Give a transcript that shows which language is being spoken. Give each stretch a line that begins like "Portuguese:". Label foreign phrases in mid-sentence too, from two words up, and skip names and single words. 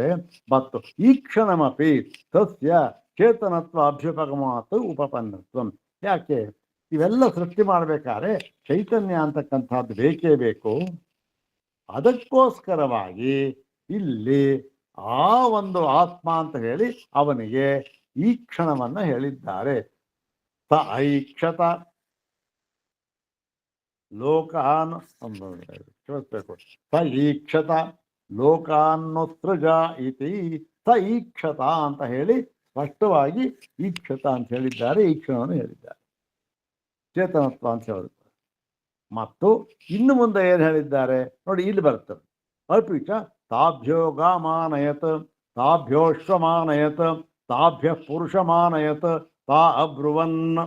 Sanskrit: ಮತ್ತು ಈ ಕ್ಷಣಮಪಿ ತಸ್ಯ ಚೇತನತ್ವ ಅಭ್ಯುಪಗಮಾತ್ ಉಪಪನ್ನತ್ವಂ.
Kannada: ಯಾಕೆ? ಇವೆಲ್ಲ ಸೃಷ್ಟಿ ಮಾಡಬೇಕಾದ್ರೆ ಚೈತನ್ಯ ಅಂತಕ್ಕಂಥದ್ದು ಬೇಕೇ ಬೇಕು. ಅದಕ್ಕೋಸ್ಕರವಾಗಿ ಇಲ್ಲಿ ಆ ಒಂದು ಆತ್ಮ ಅಂತ ಹೇಳಿ ಅವನಿಗೆ ಈ ಕ್ಷಣವನ್ನ ಹೇಳಿದ್ದಾರೆ.
Sanskrit: ಸ ಐಕ್ಷತ ಲೋಕಾನ್
Kannada: ಕೇಳಿಸ್ಬೇಕು.
Sanskrit: ಸ ಈಕ್ಷತ ಲೋಕಾನ್ನೋತ್ಸೃಜ ಇತಿ. ಸ ಈಕ್ಷತ
Kannada: ಅಂತ ಹೇಳಿ ಸ್ಪಷ್ಟವಾಗಿ ಈಕ್ಷತ ಅಂತ ಹೇಳಿದ್ದಾರೆ. ಈ ಕ್ಷಣವನ್ನು ಹೇಳಿದ್ದಾರೆ, ಚೇತನತ್ವ ಅಂತ ಹೇಳಿದ್ದಾರೆ. ಮತ್ತು ಇನ್ನು ಮುಂದೆ ಏನು ಹೇಳಿದ್ದಾರೆ ನೋಡಿ, ಇಲ್ಲಿ ಬರ್ತದೆ.
Sanskrit: ಅಲ್ಪಿಚ ತಾಭ್ಯೋ ಗಾಮಾನಯತ್, ತಾಭ್ಯೋಶ್ವಮಾನಯತ್, ತಾಭ್ಯ ಪುರುಷಮಾನಯತ್, ತಾ ಅಬ್ರುವನ್.